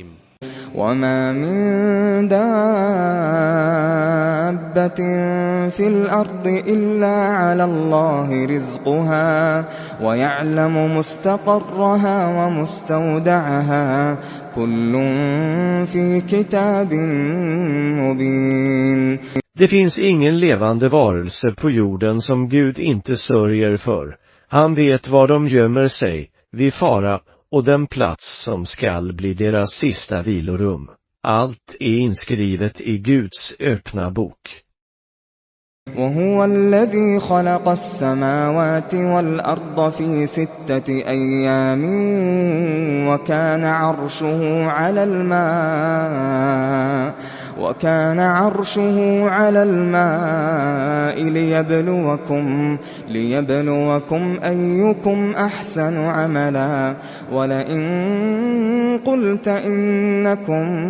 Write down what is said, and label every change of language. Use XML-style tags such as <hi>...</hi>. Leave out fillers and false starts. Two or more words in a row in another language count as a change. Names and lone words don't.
<ar>وما من دابة في الأرض إلا على الله رزقها ويعلم مستقرها ومستودعها كل في كتاب مبين.</ar> <sv>Det finns ingen levande varelse på jorden som Gud inte sörjer för. Han vet var de gömmer sig, vid fara, och den plats som skall bli deras sista vilorum. Allt är inskrivet i Guds öppna bok.</sv> <ar>وهو الذي خلق السماوات والأرض في 6 أيام وكان عرشه على الماء ليبلوكم أيكم أحسن عملا ولئن قلت إنكم</ar>